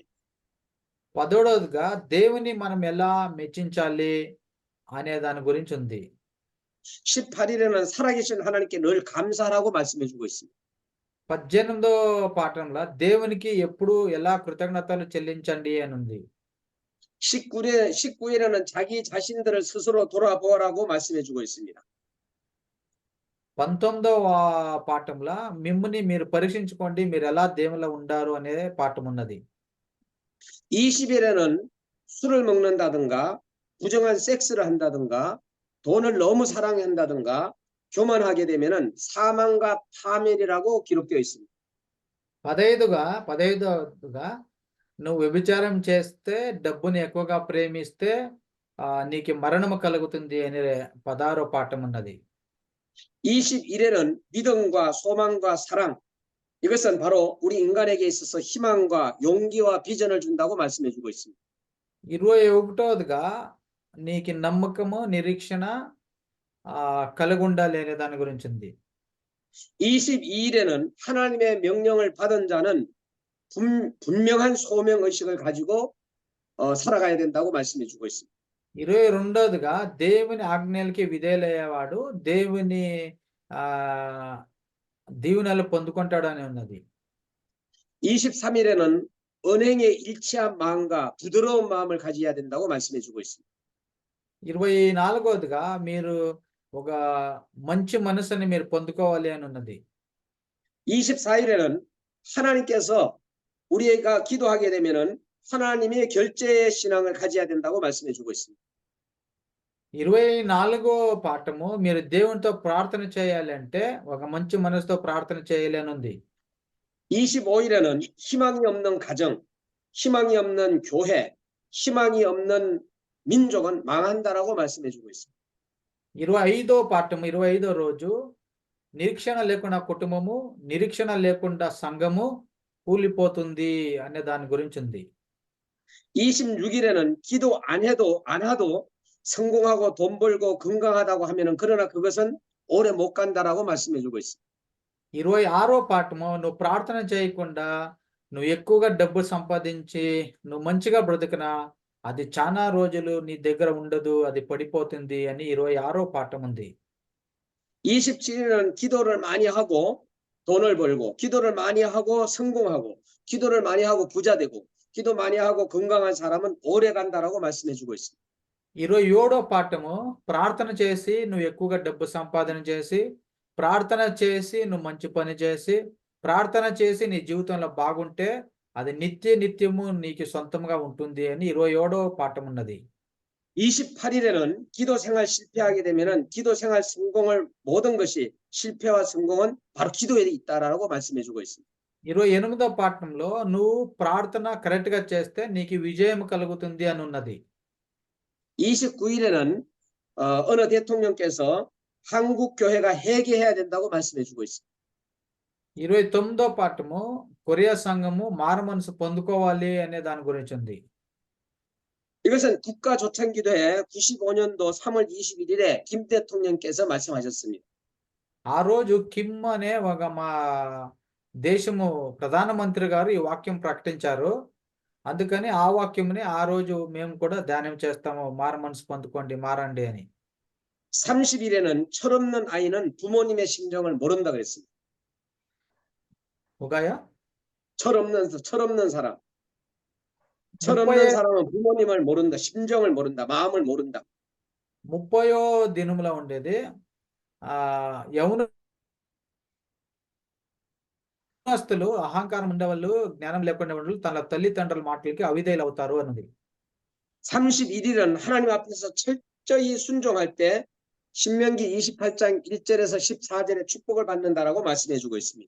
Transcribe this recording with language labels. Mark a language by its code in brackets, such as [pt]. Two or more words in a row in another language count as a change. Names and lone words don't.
[te] 16వదిగా దేవుని మనం ఎలా మెచ్చించాలి అనే దాని గురించి ఉంది. [ko] 18일에는 살아계신 하나님께 늘 감사하라고 말씀해 주고 있습니다. [te] 18వ పాఠంలో దేవునికి ఎప్పుడు ఎలా కృతజ్ఞతలు చెల్లించండి అని ఉంది. [ko] 19일에는 자기 자신들을 스스로 돌아보라고 말씀해 주고 있습니다. [te] 19వ పాఠంలో మిమ్ముని మీరు పరీక్షించుకోండి, మీరు ఎలా దేవునిలో ఉండారు అనే పాఠం ఉన్నది. [ko] 20일에는 술을 먹는다든가 부정한 섹스를 한다든가 돈을 너무 사랑한다든가 교만하게 되면은 사망과 파멸이라고 기록되어 있습니다. [te] 15వదిగా నువ్వు వ్యభిచారం చేస్తే, డబ్బుని ఎక్కువగా ప్రేమిస్తే నీకు మరణము కలుగుతుంది అనే 16వ పాఠం ఉన్నది. [ko] 21일에는 믿음과 소망과 사랑 이것은 바로 우리 인간에게 있어서 희망과 용기와 비전을 준다고 말씀해 주고 있습니다. [te] 21వదిగా నీకు నమ్మకము, నిరీక్షణ కలిగి ఉండాలి అనే దాని గురించి ఉంది. [ko] 22일에는 하나님의 명령을 받은 자는 분명한 소명 의식을 가지고 살아가야 된다고 말씀해 주고 있습니다. [te] 22వదిగా దేవుని ఆజ్ఞలకి విధేయులయ్యేవాడు దేవుని దీవెనలు పొందుకుంటాడని ఉన్నది. [ko] 23일에는 은행에 일치한 마음과 부드러운 마음을 가져야 된다고 말씀해 주고 있습니다. [te] 24వదిగా మీరు ఒక మంచి మనసుని మీరు పొందుకోవాలి అని ఉన్నది. [ko] 24일에는 하나님께서 우리가 기도하게 되면은 하나님의 결제의 신앙을 가져야 된다고 말씀해 주고 있습니다. [te] 24వ పాఠము మీరు దేవునితో ప్రార్థన చేయాలి అంటే ఒక మంచి మనసుతో ప్రార్థన చేయాలి అని ఉంది. [ko] 25일에는 희망이 없는 가정, 희망이 없는 교회, 희망이 없는 민족은 망한다라고 말씀해 주고 있습니다. [te] 25వ పాఠము 25వ రోజు నిరీక్షణ లేకుండా కుటుంబము, నిరీక్షణ లేకుండా సంఘము కూలిపోతుంది అనే దాని గురించి ఉంది. [ko] 26일에는 기도 안 해도 안 하도 성공하고 돈 벌고 건강하다고 하면은 그러나 그것은 오래 못 간다라고 말씀해 주고 있습니다. [te] 26వ పాఠము నువ్వు ప్రార్థన చేయకుండా నువ్వు ఎక్కువగా డబ్బు సంపాదించి నువ్వు మంచిగా బ్రతికినా అది చాలా రోజులు నీ దగ్గర ఉండదు, అది పడిపోతుంది అని 26వ పాఠం ఉంది. [ko] 27일은 기도를 많이 하고 돈을 벌고 기도를 많이 하고 성공하고 기도를 많이 하고 부자 되고 기도 많이 하고 건강한 사람은 오래 간다라고 말씀해 주고 있습니다. [te] 27వ పాఠము ప్రార్థన చేసి నువ్వు ఎక్కువగా డబ్బు సంపాదన చేసి ప్రార్థన చేసి నువ్వు మంచి పని చేసి ప్రార్థన చేసి నీ జీవితంలో బాగుంటే అది నిత్యము నీకు సొంతంగా ఉంటుంది అని 27వ పాఠం ఉన్నది. [ko] 28일에는 기도 생활 실패하게 되면은 기도 생활 성공을 모든 것이 실패와 성공은 바로 기도에 있다라고 말씀해 주고 있습니다. [te] 28వ పాఠంలో నువ్వు ప్రార్థన కరెక్ట్ గా చేస్తే నీకు విజయం కలుగుతుంది అని ఉన్నది. [ko] 29일에는 어느 대통령께서 한국 교회가 회개해야 된다고 말씀해 주고 있습니다. [te] 29వ పాఠము కొరియా సంఘము మారు మనసు పొందుకోవాలి అనే దాని గురించి ఉంది. [ko] 이것은 국가조창기도회 95년도 3월 21일에 김 대통령께서 말씀하셨습니다. [te] ఆ రోజు కిమ్ అనే ఒక మా దేశము ప్రధానమంత్రి గారు ఈ వాక్యం ప్రకటించారు. అందుకని ఆ వాక్యంని ఆ రోజు మేము కూడా ధ్యానం చేస్తాము, మారు మనసు పొందుకోండి, మారండి అని. [ko] 30일에는 철없는 아이는 부모님의 심정을 모른다 그랬습니다. ఉగాయ 철없는 사람. 철없는 사람은 부모님을 모른다. 심정을 모른다. 마음을 모른다. [te] 30వ దినములో ఉండేది యవనస్తులు అహంకారం ఉండేవాళ్ళు, జ్ఞానం లేకుండా వాళ్ళు తన తల్లిదండ్రుల మాటలకి అవిధేయులు అవుతారు అన్నది. [ko] 31일은 하나님 앞에서 철저히 순종할 때 신명기 28장 1절에서 14절의 축복을 받는다라고 말씀해 주고 있습니다.